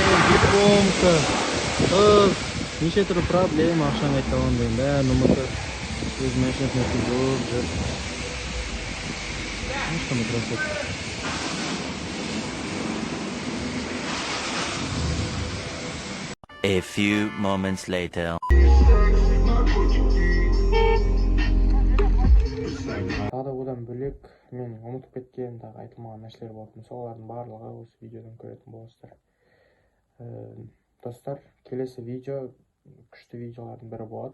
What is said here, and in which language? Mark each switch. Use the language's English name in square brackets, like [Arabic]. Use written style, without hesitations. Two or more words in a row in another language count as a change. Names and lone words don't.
[Kazakh] Дипломка, қыз, неше түрлі проблема, ақшаны айта алмайын, бәрін ұмытып. Өз машинасына жуып жүр. Ешқандай красота. [English] A few moments later. [Kazakh] Тағы да одан бөлек мен ұмытып кеткен тағы айтылмаған нәрселер болатын. Солардың барлығы осы видеодан көретін боласыздар. Достар, келесі видео күшті видеолардың бірі болады.